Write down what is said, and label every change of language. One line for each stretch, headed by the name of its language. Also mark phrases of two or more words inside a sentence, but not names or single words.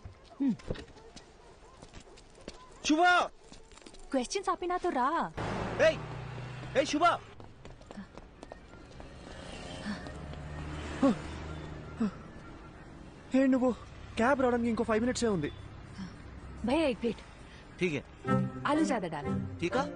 Telugu: శుభ క్వశ్చన్స్ ఆపి నాతో రా. శుభ నువ్వు క్యాబ్ రావడానికి ఇంకో 5 minutes ఉంది.
Hindi: భయ్యా एक प्लेट. ठीक है. आलू ज्यादा डाल. ठीक है.